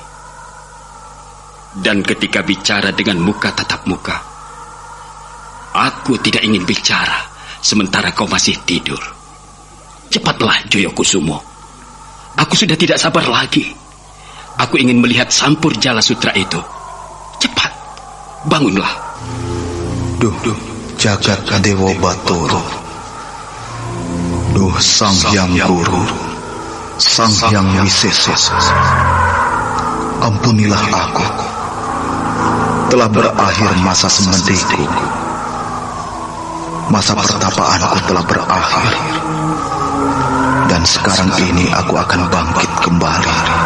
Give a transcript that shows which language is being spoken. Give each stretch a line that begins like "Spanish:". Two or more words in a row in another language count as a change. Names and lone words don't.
Indonesian: Dan ketika bicara dengan muka tatap muka, aku tidak ingin bicara sementara kau masih tidur. Cepatlah, Jayakusumo. Aku sudah tidak sabar lagi. Aku ingin melihat Sampur Jala Sutra itu. Cepat, bangunlah. Duh, Jagat Dewa Batara. Duh, Sang Hyang Guru, Sang Hyang Wisesa. Ampunilah aku. Telah berakhir masa semediku. Masa pertapaanku telah berakhir. Dan sekarang ini aku akan bangkit kembali.